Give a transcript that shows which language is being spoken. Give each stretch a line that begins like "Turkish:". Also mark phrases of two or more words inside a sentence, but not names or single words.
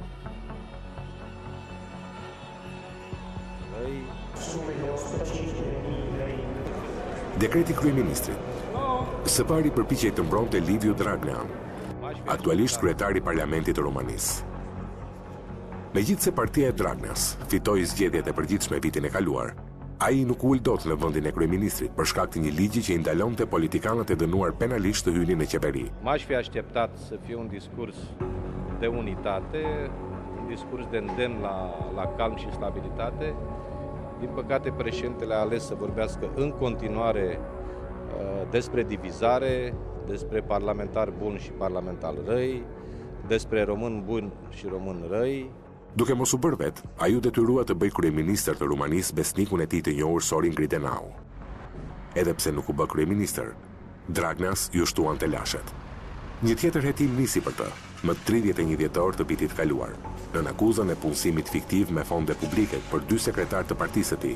Albanian: Dekreti kryeministrit së pari përpiqej të mbronte Liviu Dragnea, aktualisht kryetari i Parlamentit të Rumanisë. Megjithse partia e Dragneas fitoi zgjedhjet e përgjithshme vitin e kaluar, ai nuk ul dot në vendin e kryeministrit për shkak të një ligji që i ndalonte politikanët e dënuar penalisht të hynin në qeveri.
Romanian: M-aș fi așteptat să fie un discurs de unitate, un discurs de îndemn la calm și stabilitate. Din păcate, președintele a ales să vorbească în continuare despre divizare, despre parlamentari buni și parlamentari răi, despre români buni și români răi.
Albanian: Duke mos u bërë vet, ai u detyrua të bëj kryeministër të Rumanisë besnikun e tij të njohur Sorin Gridenau. Edhe pse nuk u bë kryeministër, Dragneas ju shtuan të lashet. Një tjetër hetim nisi për të, më 31 dhjetor të vitit kaluar, në akuzën e punësimit fiktiv me fonde publike për 2 sekretarë të partisë së tij.